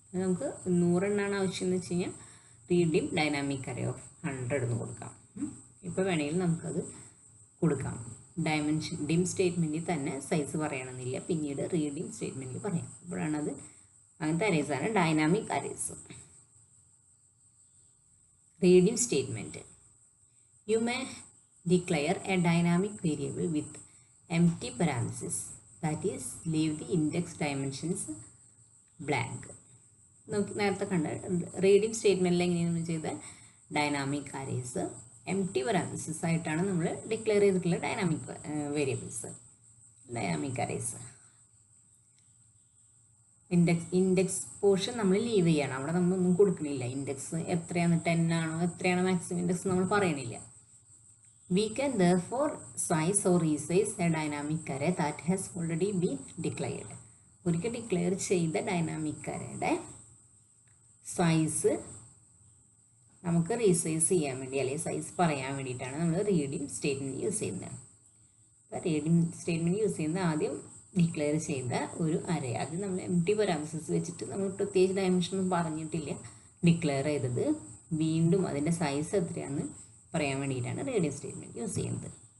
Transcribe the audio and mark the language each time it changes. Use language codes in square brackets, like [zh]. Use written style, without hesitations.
[ml] നമുക്ക് 100 എണ്ണമാണ് ആവശ്യം എന്ന് വെച്ച് കഴിഞ്ഞാൽ റീഡിം ഡൈനാമിക് അറേ ഓഫ് 100 എന്ന് കൊടുക്കാം. ഇപ്പോൾ വേണമെങ്കിൽ നമുക്കത് കൊടുക്കാം. ഡയമെൻഷൻ ഡിം സ്റ്റേറ്റ്മെൻറ്റിൽ തന്നെ സൈസ് പറയണമെന്നില്ല, പിന്നീട് റീഡിം സ്റ്റേറ്റ്മെൻറ്റിൽ പറയാം. അപ്പോഴാണത് അങ്ങനത്തെ അറേസാണ് dynamic arrays. റീഡിം statement. [en] You may declare a dynamic variable with empty parenthesis, that is leave the index dimensions blank. [ml] നമുക്ക് നേരത്തെ കണ്ട റീഡിംഗ് സ്റ്റേറ്റ്മെൻറ്റിൽ എങ്ങനെയാണ് ചെയ്ത ഡൈനാമിക് അറേസ് എംപ്റ്റി പരാൻതസിസ് ആയിട്ടാണ് നമ്മൾ ഡിക്ലെയർ ചെയ്തിട്ടുള്ള dynamic variables, dynamic arrays. Index portion നമ്മൾ ലീവ് ചെയ്യണം, അവിടെ നമ്മളൊന്നും കൊടുക്കണില്ല. ഇൻഡെക്സ് എത്രയാണ്, 10 ആണോ എത്രയാണ് മാക്സിമം ഇൻഡെക്സ് നമ്മൾ പറയണില്ല. [en] We can therefore size or resize a dynamic array that has already been declared. [ml] ഒരിക്കൽ ഡിക്ലെയർ ചെയ്ത ഡൈനാമിക് അറേയുടെ സൈസ് നമുക്ക് റീസൈസ് ചെയ്യാൻ വേണ്ടി അല്ലെങ്കിൽ സൈസ് പറയാൻ വേണ്ടിയിട്ടാണ് നമ്മൾ റീഡിംഗ് സ്റ്റേറ്റ്മെൻറ്റ് യൂസ് ചെയ്യുന്നത്. അപ്പോൾ റീഡിംഗ് സ്റ്റേറ്റ്മെൻറ്റ് യൂസ് ചെയ്യുന്നത് ആദ്യം ഡിക്ലെയർ ചെയ്ത ഒരു അറേ, അത് നമ്മൾ എംപ്റ്റി പരാൻതസിസ് വെച്ചിട്ട് നമ്മൾ പ്രത്യേകിച്ച് ഡയമെൻഷനൊന്നും പറഞ്ഞിട്ടില്ല, ഡിക്ലെയർ ചെയ്തത് വീണ്ടും അതിൻ്റെ സൈസ് എത്രയാണെന്ന് പറയാൻ വേണ്ടിയിട്ടാണ് റീഡിംഗ് സ്റ്റേറ്റ്മെൻറ്റ് യൂസ് ചെയ്യുന്നത്.